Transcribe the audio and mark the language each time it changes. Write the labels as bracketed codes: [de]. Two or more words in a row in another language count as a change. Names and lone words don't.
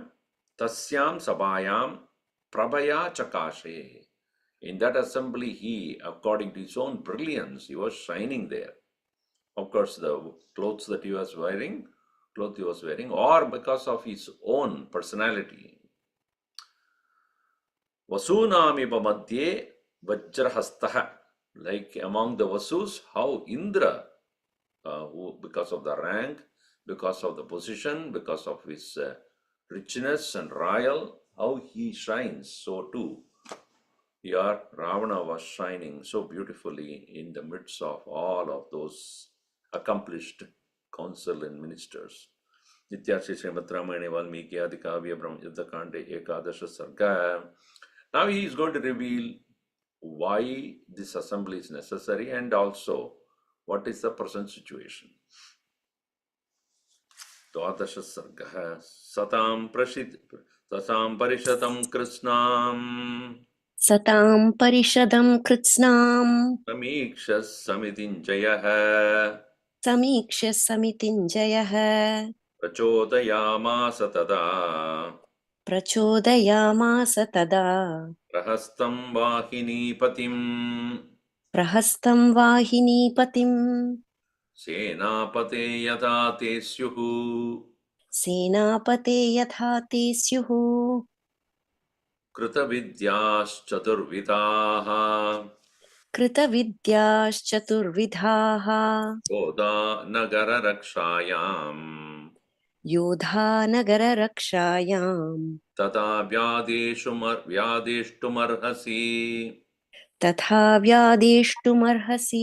[sa] तस्यां सभायां प्रभया चकाशे. [en] In that assembly, he, according to his own brilliance, he was shining there. Of course, the clothes that he was wearing, cloth he was wearing, or because of his own personality. [sa] वसूनामिव मध्ये वज्रहस्तः. [en] Like among the Vasus, how Indra, who, because of the rank, because of the position, because of his richness and royal, how he shines, so too here Ravana was shining so beautifully in the midst of all of those accomplished council and ministers. [sa] नित्यश्री श्रीमद् रामायण वाल्मीकि आदिकाव्य ब्रह्म युद्धकाण्ड एकादश सर्ग. [en] Now he is going to reveal why this assembly is necessary and also what is the present situation. [sa] द्वादश सर्ग सतां परिषदं कृत्स्नम् सतां परिषदं कृत्स्नम् समीक्ष्य समितिंजयः समीक्ष्य समितिंजयः प्रचोदयामास तदा प्रचोदयामास तदा प्रहस्तं वाहिनीपतिम् प्रहस्तं वाहिनीपतिम् सेनापते यथा ते स्युः सेनापते यथा ते स्युः कृतविद्याश्चतुर्विधाः कृतविद्याश्चतुर्विधाः योधा नगररक्षायाम् योधा नगररक्षायाम् तथा व्यादेष्टुमर्हसि तथा व्यादेष्टुमर्हसि